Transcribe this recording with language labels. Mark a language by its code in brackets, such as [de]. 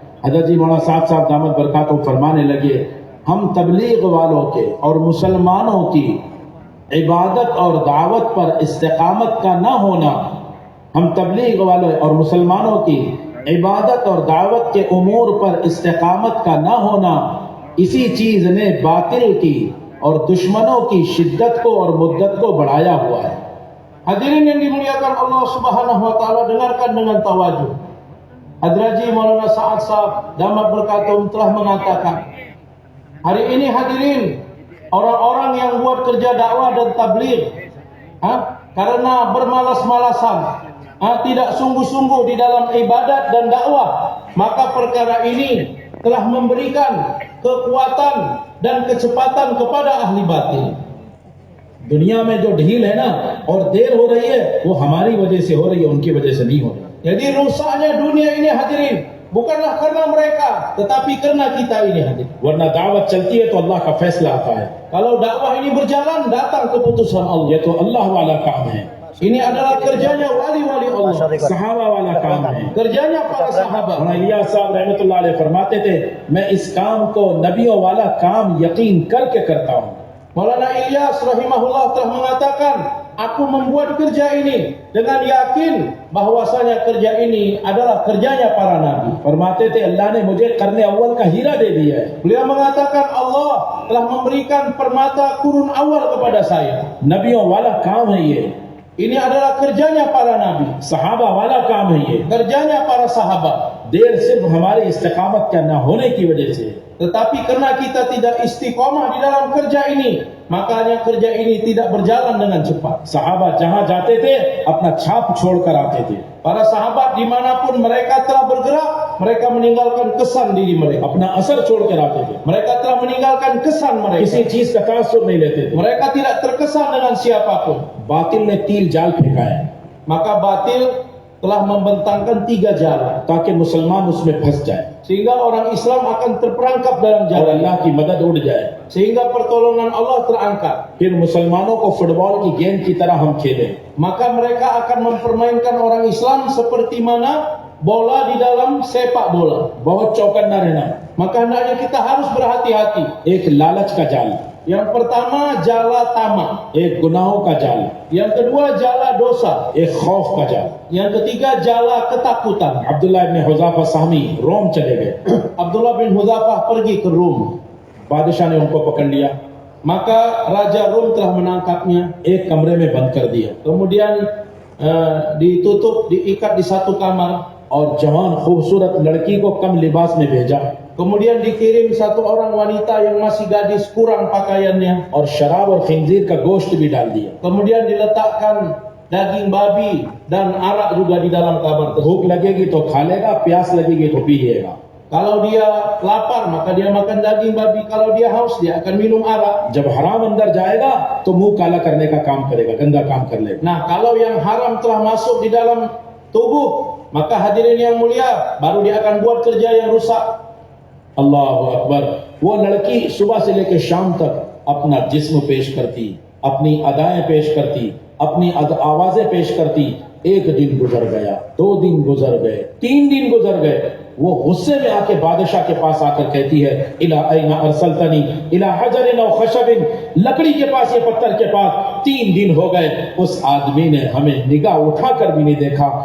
[hi] हजरत जी मौलाना साद साहब दामद बरकातुहुम फरमाने लगे, हम तबलीग वालों के और मुसलमानों की इबादत और दावत पर इस्तिकामत का ना होना, हम तबलीग वालों और मुसलमानों की इबादत और दावत के उमूर पर इस्तिकामत का ना होना, इसी चीज ने बातिल की और दुश्मनों की शिद्दत को और मुद्दत को बढ़ाया हुआ है। [id] Hadirin yang dimuliakan Allah Subhanahu wa taala, dengarkan dengan tawajuh. Hadraji Maulana Sa'ad Sahab Damat Berkatum telah mengatakan, hari ini hadirin, orang-orang yang buat kerja dakwah dan tabligh karena bermalas-malasan, tidak sungguh-sungguh di dalam ibadat dan dakwah, maka perkara ini telah memberikan kekuatan dan kecepatan kepada ahli batil. [hi] दुनिया में जो ढील है ना और देर हो रही है, वो हमारी वजह से हो रही है, उनकी वजह से नहीं हो रही। [id] Jadi rusaknya dunia ini hadirin bukanlah karena mereka, tetapi karena kita ini hadirin. [hi] वरना दावत चलती है तो अल्लाह का फैसला आता है। [id] Kalau dakwah ini berjalan, datang keputusan Allah. [hi] ये तो अल्लाह वाला काम है। [id] Ini adalah kerjanya wali-wali Allah, [hi] सहाबा वाला काम है, [id] kerjanya para sahabat। [hi] इलियास साहब रहमतुल्लाह अलैह फरमाते थे, मैं इस काम को नबियों वाला काम यकीन करके करता हूँ। [id] Maulana Ilyas rahimahullah telah mengatakan, aku membuat kerja ini dengan yakin bahwasanya kerja ini adalah kerjanya para nabi. [hi] Furmate the Allah ne mujhe karne awal ka hira de diya hai. [id] Beliau mengatakan Allah telah memberikan permata kurun awal kepada saya. [hi] Nabiyon wala kaam hai ye. [id] Ini adalah kerjanya para nabi. [hi] Sahaba wala kaam hai ye. [id] Kerjanya para sahabat. [hi] देर सिर्फ हमारे इस्तिकामत का न होने की वजह से, [id] tetapi karena kita tidak istiqomah di dalam kerja ini, makanya kerja ini tidak berjalan dengan cepat. [hi] Sahabat जहाँ जाते थे अपना छाप छोड़कर आते थे. [id] Para sahabat dimanapun mereka telah bergerak, mereka meninggalkan kesan diri mereka. [hi] अपना असर छोड़कर आते थे. [id] Mereka telah meninggalkan kesan mereka. [hi] किसी चीज का तासुर नहीं लेते थे. [id] Mereka tidak terkesan dengan siapapun. [hi] बातिल ने तीर जाल फेंका है. [id] Maka batil telah membentangkan 3 jala, [hi] ताकि मुसलमान उसमें फंस जाए, [id] sehingga orang Islam akan terperangkap dalam jala, [hi] और अल्लाह की मदद उड़ जाए, [id] sehingga pertolongan Allah terangkat. [hi] फिर मुसलमानों को फुटबॉल की गेंद की तरह हम खेलें, [id] maka mereka akan mempermainkan orang Islam seperti mana bola di dalam sepak bola. [hi] बहुत चौकन्ना रहना, [id] maka hendaknya kita harus berhati-hati. [hi] एक लालच का जाल, [id] yang pertama jala tamak, [hi] एक गुनाहों का जाल, [id] yang kedua jala dosa, [hi] एक खौफ का जाल, [id] yang ketiga jala ketakutan. [hi] Abdullah bin Huzafa Sahmi रोम चले गए. [id] Abdullah bin Huzafa pergi ke Rom. [hi] बादशाह ने उनको पकड़ लिया, [id] maka raja Rom telah menangkapnya, [hi] एक कमरे में बंद कर दिया, [id] kemudian ditutup, diikat di satu kamar, [hi] और जवान खूबसूरत लड़की को कम लिबास में भेजा, [id] kemudian dikirim satu orang wanita yang masih gadis kurang pakaiannya, [hi] और शराब और खिंजीर का गोश्त भी डाल दिया, [id] kemudian diletakkan daging babi dan arak juga di dalam kamar. [hi] भूख लगेगी तो खा लेगा, प्यास लगेगी तो पी लेगा. [id] Kalau dia lapar maka dia makan daging babi, kalau dia haus dia akan minum arak. [hi] जब हराम अंदर जाएगा तो मुंह काला करने का काम करेगा, गंदा काम कर लेगा. [id] Nah, kalau yang haram telah masuk di dalam tubuh, maka hadirin yang mulia, baru dia akan buat kerja yang rusak. [hi] अल्लाह अकबर। वो लड़की सुबह से लेकर शाम तक अपना जिस्म पेश करती, अपनी अदाएं पेश करती, अपनी आवाजें पेश करती। एक दिन गुजर गया, 2 दिन गुजर गए, 3 दिन गुजर गए। वो गुस्से में आके बादशाह के पास आकर कहती है, [ar] इला ऐना अरसलतनी इला हजरिन औ खशबिन, [hi] लकड़ी के पास, ये पत्थर के पास 3 दिन हो गए, उस आदमी ने हमें निगाह उठाकर भी नहीं देखा।